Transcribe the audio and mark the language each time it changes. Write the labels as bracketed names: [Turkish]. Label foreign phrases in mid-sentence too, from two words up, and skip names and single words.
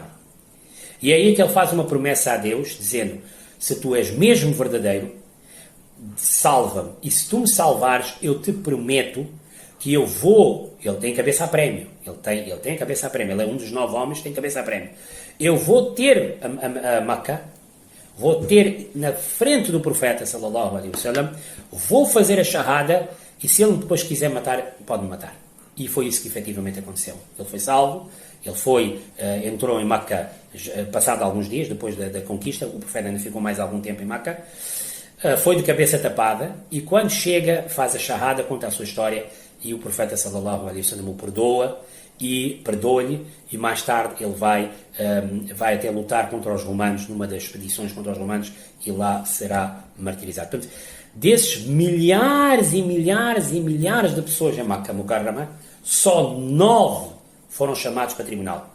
[Portuguese] E é aí que ele faz uma promessa a Deus, dizendo, se tu és mesmo verdadeiro, salva-me. E se tu me salvares, eu te prometo que eu vou... Ele tem cabeça a prémio. Ele tem cabeça a prémio. Ele é um dos 9 homens que tem cabeça a prémio. Eu vou ter a Maca, vou ter na frente do profeta, [Arabic] صلى الله عليه وسلم, [Portuguese] vou fazer a shahada, e se ele depois quiser matar, pode-me matar. E foi isso que efetivamente aconteceu. Ele foi salvo, ele entrou em Maca passado alguns dias, depois da conquista, o profeta ainda ficou mais algum tempo em Maca, foi de cabeça tapada, e quando chega, faz a shahada, conta a sua história, e o profeta [Arabic] صلى الله عليه وسلم [Portuguese] o perdoa-lhe, e mais tarde ele vai até lutar contra os romanos, numa das expedições contra os romanos, e lá será martirizado. Portanto, desses milhares e milhares e milhares de pessoas em Makkah Mukarrama, só 9 foram chamados para tribunal.